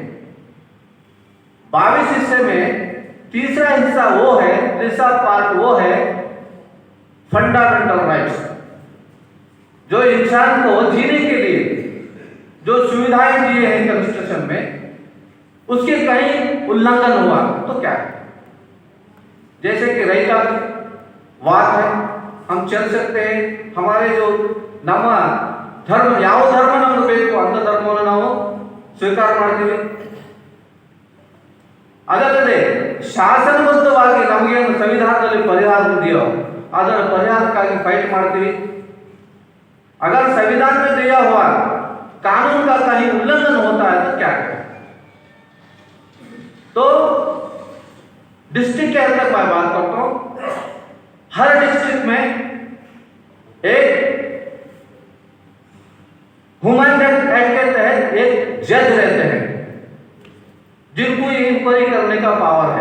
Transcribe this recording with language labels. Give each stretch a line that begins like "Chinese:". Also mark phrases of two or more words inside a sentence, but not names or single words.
Hindi: 22 हिस्से में तीसरा हिस्सा वो है, तीसरा पार्ट वो है
English: fundamental rights,
Hindi: जो इंसान को जीने के लिए जो सुविधाएं दिए हैं कॉन्स्टिट्यूशन में, उसके कहीं उल्लंघन हुआ तो क्या है? जैसे कि रैता वाद है, हम चल सकते हैं, हमारे जो
Kannada: ನಮ್ಮ ಧರ್ಮ, ಯಾವ ಧರ್ಮ ನಮಗೆ ಬೇಕು ಅಂತ ಧರ್ಮವನ್ನು ನಾವು ಸ್ವೀಕಾರ ಮಾಡ್ತೀವಿ. ಅದಲ್ಲದೆ ಶಾಸನಬದ್ಧವಾಗಿ ನಮಗೇನು ಸಂವಿಧಾನದಲ್ಲಿ ಪರಿಹಾರ ಇದೆಯೋ ಅದರ ಪರಿಹಾರಕ್ಕಾಗಿ ಫೈಟ್ ಮಾಡ್ತೀವಿ.
Hindi: अगर संविधान में दिया हुआ कानून का कहीं उल्लंघन होता है तो क्या करें? तो डिस्ट्रिक्ट के अंदर मैं बात करता हूं, हर डिस्ट्रिक्ट में एक
English: human right act
Hindi: के तहत एक जज रहते हैं जिनको इंक्वायरी करने का पावर है।